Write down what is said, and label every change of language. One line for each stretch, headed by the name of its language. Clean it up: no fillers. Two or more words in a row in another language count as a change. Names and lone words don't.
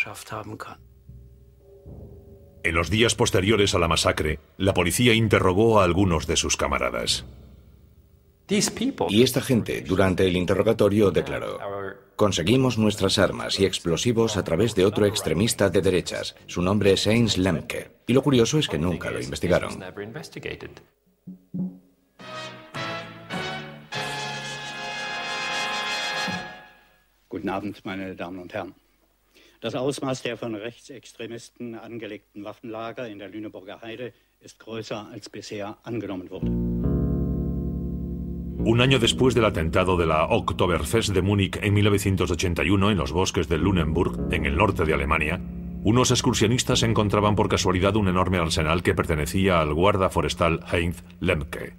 Spanish: En los días posteriores a la masacre, la policía interrogó a algunos de sus camaradas. Y esta gente, durante el interrogatorio, declaró: «Conseguimos nuestras armas y explosivos a través de otro extremista de derechas. Su nombre es Heinz Lemke». Y lo curioso es que nunca lo investigaron.
German: Guten Abend, meine Damen und Herren. Das Ausmaß der von Rechtsextremisten angelegten Waffenlager in der Lüneburger Heide ist größer als bisher angenommen wurde.
Spanish: Un año después del atentado de la Oktoberfest de Múnich en 1981 en los bosques de Lüneburg, en el norte de Alemania, unos excursionistas encontraban por casualidad un enorme arsenal que pertenecía al guarda forestal Heinz Lemke.